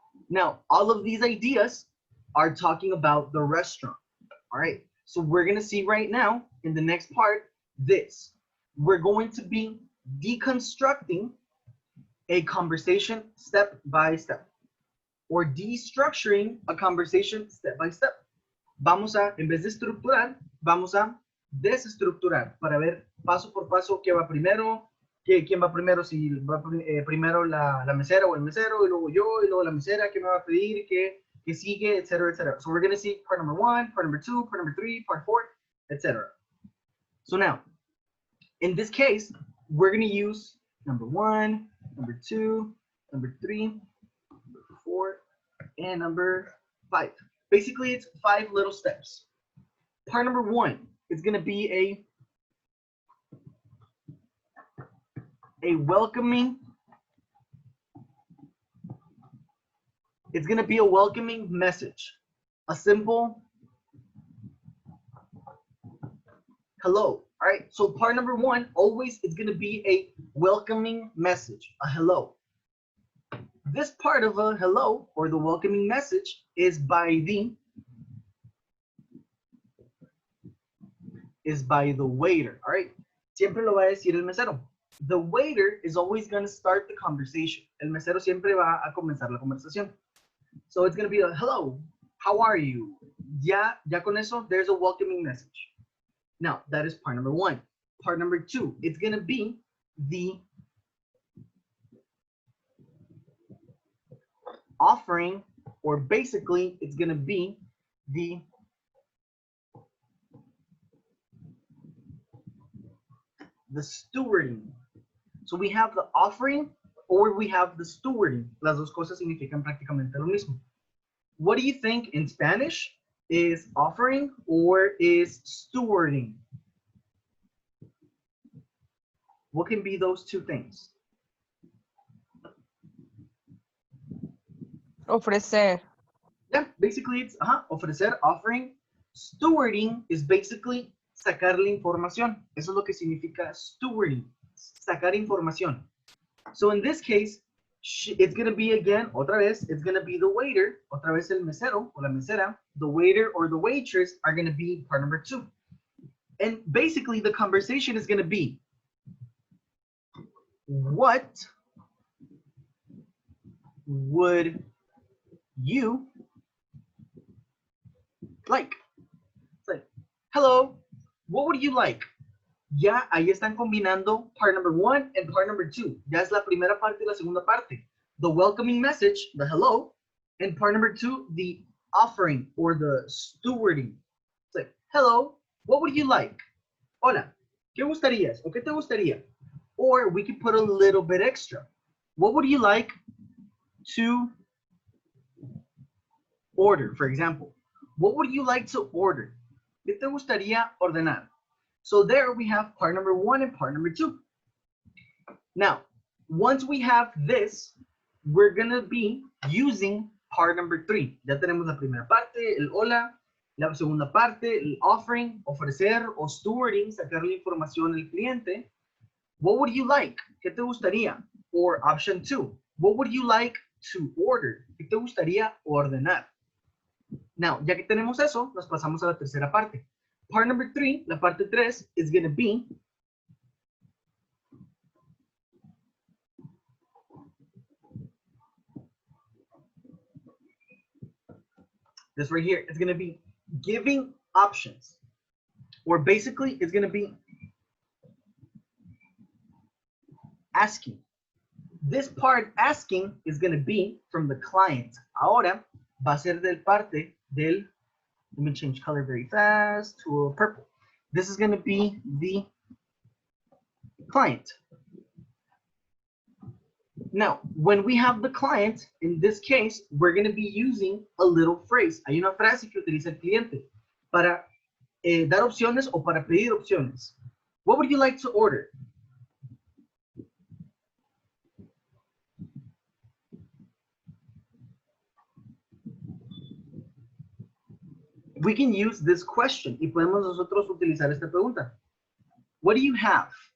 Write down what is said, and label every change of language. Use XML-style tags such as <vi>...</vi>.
<en>Now, all of these ideas are talking about the restaurant. All right. So we're going to see right now in the next part this. We're going to be deconstructing a conversation step by step, or destructuring a conversation step by step.</en> <es>Vamos a, en vez de estructurar, vamos a desestructurar para ver paso por paso qué va primero, quién va primero, si va primero la mesera o el mesero, y luego yo, y luego la mesera, qué me va a pedir, qué sigue, etc., etc.</es> <en>So we're going to see part number 1, part number 2, part number 3, part 4, etc. So now, in this case, we're going to use number 1, number 2, number 3, number 4, and number 5. Basically, it's 5 little steps. Part number 1 is going to be a welcoming. It's going to be a welcoming message. A simple hello. All right. So part number 1 always is going to be a welcoming message, a hello. This part of a hello or the welcoming message is by the waiter. All right.</en> <es>Siempre lo va a decir el mesero.</es> <en>The waiter is always going to start the conversation.</en> <es>El mesero siempre va a comenzar la conversación.</es> <en>So it's going to be a hello, how are you?</en> <es>Ya con eso,</es> <en>there's a welcoming message. Now, that is part number 1. Part number 2, it's going to be the offering, or basically, it's going to be the stewarding. So we have the offering or we have the stewarding.</en> <es>Las dos cosas significan prácticamente lo mismo.</es> <en>What do you think in Spanish is offering or is stewarding? What can be those two things?</en> <es>Ofrecer.</es> <en>Yeah, basically it's ofrecer, offering. Stewarding is basically</en> <es>sacar la información. Eso es lo que significa stewarding, sacar información.</es> <en>So in this case, it's going to be again,</en> <es>otra vez,</es> <en>it's going to be the waiter,</en> <es>otra vez el mesero o la mesera.</es> <en>The waiter or the waitress are going to be part number 2. And basically the conversation is going to be, what would you like? It's like, hello, what would you like?</en> <es>Ya ahí están combinando</es> <en>part number 1 and part number 2.</en> <es>Ya es la primera parte y la segunda parte.</es> <en>The welcoming message, the hello, and part number 2, the offering or the stewarding. It's like, hello, what would you like?</en> <es>Hola, ¿qué gustarías? ¿O qué te gustaría?</es> <en>Or we could put a little bit extra. What would you like to order, for example? What would you like to order?</en> <es>¿Qué te gustaría ordenar?</es> <en>So there we have part number 1 and part number 2. Now, once we have this, we're going to be using part number 3.</en> <es>Ya tenemos la primera parte, el hola, la segunda parte, el offering, ofrecer o stewarding, sacar la información al cliente.</es> <en>What would you like?</en> <es>¿Qué te gustaría?</es> <en>Or option 2, what would you like to order?</en> <es>¿Qué te gustaría ordenar? Now, ya que tenemos eso, nos pasamos a la tercera parte.</es> <en>Part number 3,</en> <es>la parte 3,</es> <en>is going to be this right here. It's going to be giving options. Or basically, it's going to be asking. This part, asking, is going to be from the client.</en> <es>Ahora, va a ser del parte del,</es> <en>let me change color very fast to a purple. This is going to be the client. Now, when we have the client, in this case, we're going to be using a little phrase.</en> <es>Hay una frase que utiliza el cliente para dar opciones o para pedir opciones.</es> <en>What would you like to order? We can use this question</en> <es>y podemos nosotros utilizar esta pregunta.</es> <en>What do you have?</en>